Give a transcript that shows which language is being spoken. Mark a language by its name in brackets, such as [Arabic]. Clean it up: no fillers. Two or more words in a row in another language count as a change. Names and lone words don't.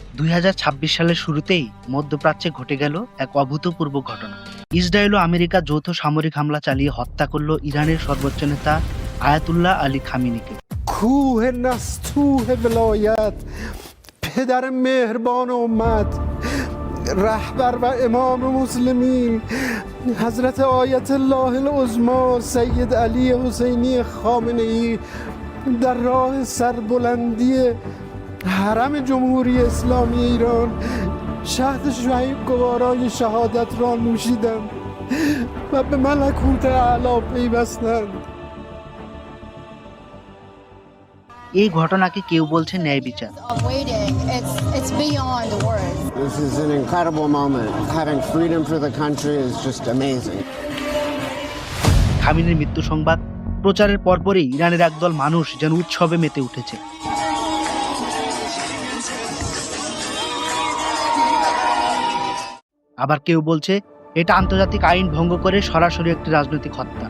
[Bangla] 2026 সালের শুরুতেই মধ্যপ্রাচ্যে ঘটে গেল এক অভূতপূর্ব ঘটনা। ইসরায়েল ও আমেরিকা যৌথ সামরিক হামলা চালিয়ে হত্যা করল ইরানের সর্বোচ্চ নেতা আয়াতুল্লাহ আলী খামেনিকে। [Persian] کوه نستوه ولایت پدر مهربان امت رهبر و امام مسلمین حضرت آیت الله العظما سید علی حسینی خامنه ای در راه سربلندی حرم جمهوری اسلامی ایران شهد شهید گوارای شهادت را نوشیدند و به ملکوت اعلی پیوستند. [Bangla] এই ঘটনাকে কেউ বলছে ন্যায় বিচার, [English] It's beyond words. This is an incredible moment. Having freedom for the country is just amazing. [Bangla] খামেনির মৃত্যু সংবাদ প্রচারের পরপরই ইরানের একদল মানুষ যেন উৎসবে মেতে উঠেছে। আবার কেউ বলছে এটা আন্তর্জাতিক আইন ভঙ্গ করে সরাসরি একটি রাজনৈতিক হত্যা।